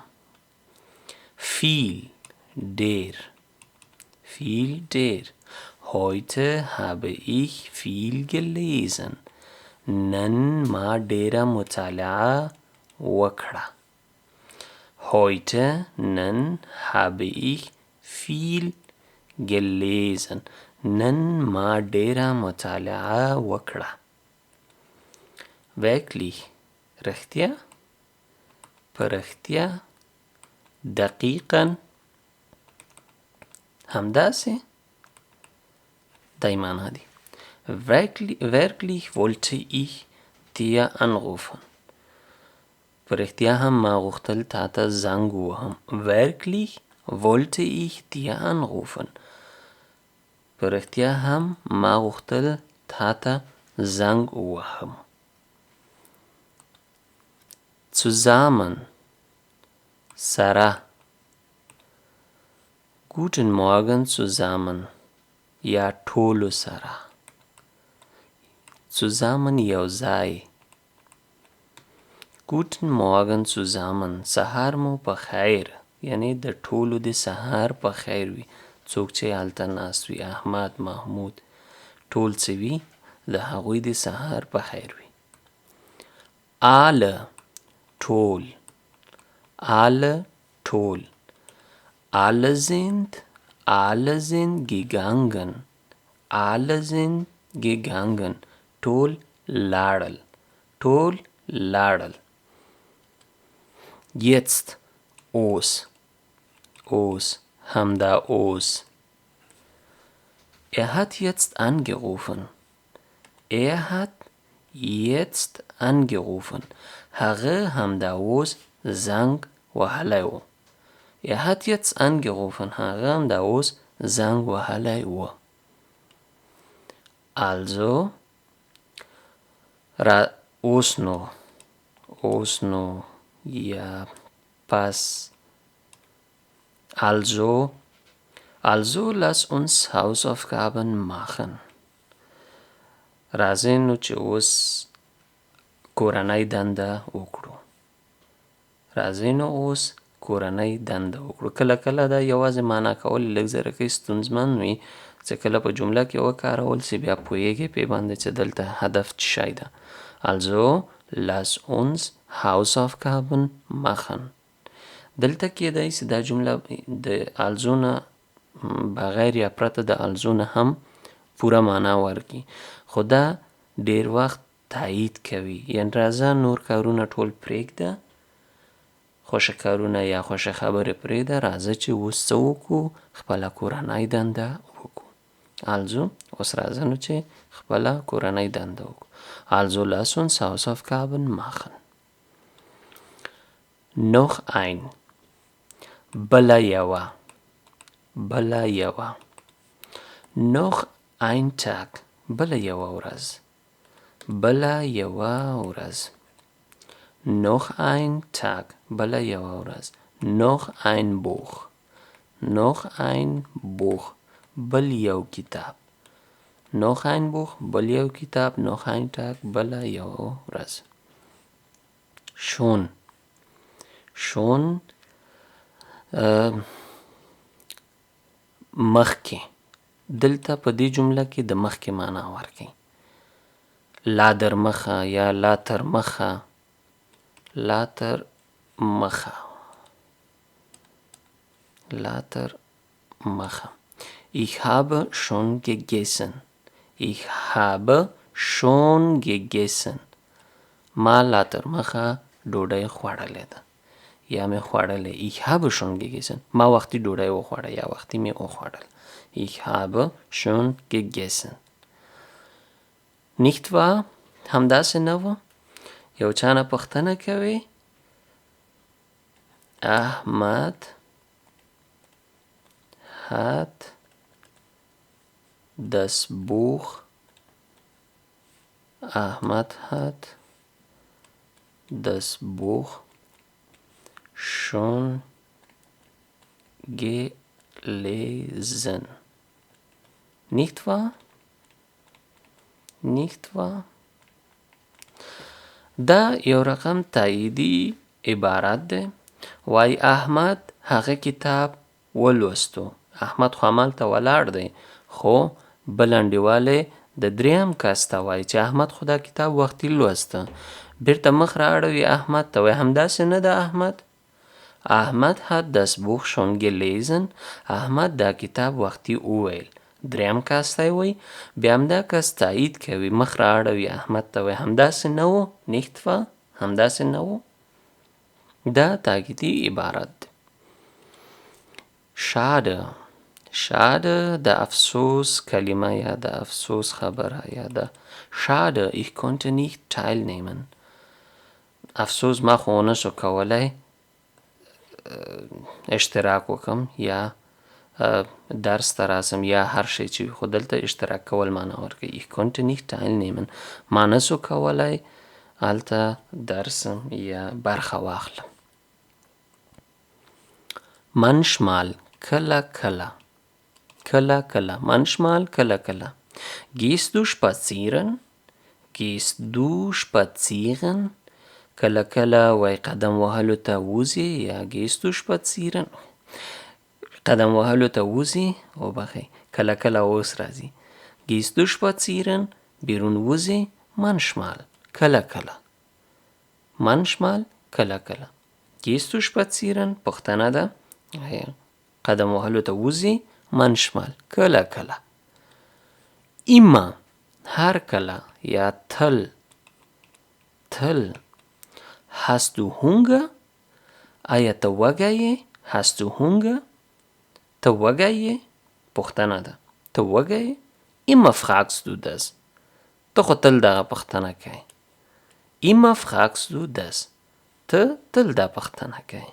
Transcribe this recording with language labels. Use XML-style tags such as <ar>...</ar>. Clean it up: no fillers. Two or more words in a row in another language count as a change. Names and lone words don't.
<de>Viel, ډېر. Heute habe ich viel gelesen.</de> <ps>نن ما ډېره مطالعه وکړه.</ps> <de>Heute, نن habe ich viel gelesen.</de> <ps>نن ما ډېره مطالعه وکړه. Wirklich, رښتیا، په رښتیا، دقیقاً، همداسې، دای معنی دی.</ps> <de>Wirklich wollte ich dir anrufen.</de> <ps>په رښتیا هم ما غوښتل تا ته زنګ ووهم.</ps> <de>Wirklich wollte ich dir anrufen.</de> <ps>په رښتیا هم ما غوښتل تا ته زنګ ووهم.</ps> <de>Zusammen, سره. Guten Morgen zusammen.</de> <ps>یا ټولو سره. Zusammen یو ځای.</ps> <de>Guten Morgen zusammen.</de> <ps>سهار مو په خیر. یعنی د ټولو د سهار په خیر وي. څوک چې هلته ناست وي، احمد، محمود، ټول څه وي، د هغوی د سهار په خیر وي.</ps> <de>Alle, ټول. Alle sind gegangen.</de> <ps>ټول لاړل.</ps> <de>Jetzt, اوس.</de> <ps>همدا اوس.</ps> <de>Er hat jetzt angerufen.</de> <ps>هغه همدا اوس زنګ وهلی و.</ps> <de>Er hat jetzt angerufen.</de> <ps>هغه همدا اوس زنګ وهلی و. Also, اوس نو یا پس.</ps> <de>Also lass uns Hausaufgaben machen.</de> <ps>راځئ نو چې اوس کورنۍ دنده وکړو. کله کله دا یوازې معنا کول لږ زره کې ستونزمن وي، چې کله په جمله کې وکارول سي بیا پوهیږئ پې باندې چې دلته هدف څه شی ده.</ps> <de>Also lass uns Hausaufgaben machen.</de> <ps>دلته کېدای سي دا جمله د also نه بغیر یا پرته د also نه هم پوره معنا ورکي، خو دا ډیر وخت تایید کوي، یعنې راځه نور کارونه ټول پرېږده، خوښه کارونه یا خوښه خبرې پرېږده، راځه چې اوس څه وکړو، خپله کورنۍ دنده وکړو. Also اوس راځه نو چې خپله کورنۍ دنده وکړو.</ps> <de>Also lass uns Hausaufgaben machen. Noch ein.</de> <ps>بله یوه. بله یوه.</ps> <de>Noch ein Tag.</de> <ps>بله یوه ورځ. بله یوه ورځ.</ps> <de>Noch ein Tag.</de> <ps>بله یوه ورځ.</ps> <de>Noch ein Buch. Noch ein Buch.</de> <ps>بل یو کتاب.</ps> <de>Noch ein Buch.</de> <ps>بل یو کتاب.</ps> <de>Noch ein Tag.</de> <ps>بله یوه ورځ.</ps> <de>Schon. Schon مخکې.</de> <ps>دلته په دې جمله کې د مخکې معنا ورکوي. لا در مخه یا لا تر مخه. لا تر مخه. لا تر مخه.</ps> <de>Ich habe schon gegessen. Ich habe schon gegessen.</de> <ps>ما لا تر مخه ډوډۍ خوړلې ده یا مې خوړلې.</ps> <de>Ich habe schon gegessen.</de> <ps>ما وختي ډوډۍ وخوړه یا وختي مې وخوړل.</ps> <de>Ich habe schon gegessen. Nicht wahr؟</de> <ps>همداسې نه وه؟ یو چا نه پوښتنه کوي</ps> <de>Ahmad hat das Buch Ahmad hat das Buch schon gelesen. Nicht wahr? Nicht wahr?</de> <ps>دا یو رقم تاییدی عبارت ده. وای احمد هغه کتاب ولوستو. احمد خو همالته ولاړ دی، خو بل انډیوالی د دریم کس ته وایي چې احمد خو دا کتاب وختي لوسته. بیرته مخ رااړوي احمد ته، وایي همداسې نه ده احمد.</ps> <de>Ahmad hat das Buch schon gelesen.</de> <ps>احمد دا کتاب وختي وویل. دریم کس ته وایي، بیا همدا کس تایید کوي، مخ رااړوي احمد ته، وایي همداسې نه و.</ps> <de>Nicht wahr؟</de> <ps>همداسې نه و. دا تاکیدي عبارت دی.</ps> <de>Schade. Schade</de> <ps>د افسوس کلمه یا د افسوس خبره یا د</ps> <de>Schade, ich konnte nicht teilnehmen.</de> <ps>افسوس ما خو ونشو کولی اشتراک وکم یا درس ته راسم یا هر شی چې خو دلته اشتراک کول معنا ورکوي.</ps> <de>Ich konnte nicht teilnehmen.</de> <ps>ما نسو کولی هلته درس یا برخه واخلم. Manchmal کله کله. کله کله. Manchmal کله کله.</ps> <de>Gehst du spazieren? Gehst du spazieren?</de> <ps>کله کله وای قدم وهلو ته وځي یا</ps> <de>gehst du spazieren؟</de> <ps>قدم وهلو ته وځي وبخئ. کله کله اوس راځي.</ps> <de>Gehst du spazieren؟</de> <ps>بیرون وځي. Manchmal کله کله. Manchmal کله کله.</ps> <de>Gehst du spazieren؟</de> <ps>پوښتنه ده. قدم وهلو ته وځي. Manchmal کله کله. Immer هر کله یا تل. تل.</ps> <de>Hast du Hunger؟</de> <ps>آیا ته وږی یې؟</ps> <de>Hast du Hunger؟</de> <ps>ته وږی یې؟ پوښتنه ده. ته وږی یې؟</ps> <de>Immer fragst du das.</de> <ps>ته خو تل دغه پوښتنه کوې.</ps> <de>Immer fragst du das.</de> <ps>ته تل دا پوښتنه کوې.</ps>